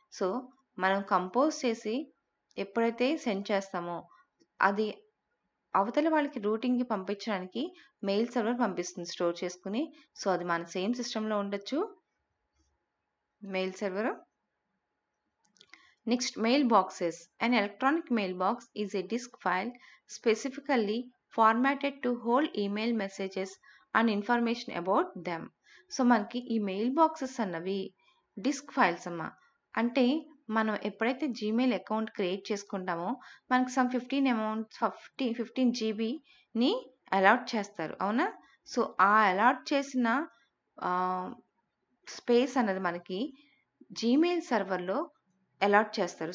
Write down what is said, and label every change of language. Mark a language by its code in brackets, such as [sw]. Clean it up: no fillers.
[te] So మనం compose చేసి ఎప్పుడైతే సెండ్ చేస్తామో అది అవతల వాళ్ళకి రూటింగ్కి పంపించడానికి మెయిల్ సర్వర్ పంపిస్తుంది స్టోర్ చేసుకుని. సో అది మన సేమ్ సిస్టంలో ఉండొచ్చు mail server. Next mail boxes. [en] An electronic mailbox is a disk file specifically formatted to hold email messages and information about them. [te] So మనకి ఈ మెయిల్ బాక్సెస్ అన్నవి డిస్క్ ఫైల్స్ అమ్మా. అంటే మనం ఎప్పుడైతే జీమెయిల్ అకౌంట్ క్రియేట్ చేసుకుంటామో మనకి సమ్ 15 జీబీని అలాట్ చేస్తారు, అవునా. సో ఆ అలాట్ చేసిన స్పేస్ అన్నది మనకి జీమెయిల్ సర్వర్లో అలాట్ చేస్తారు.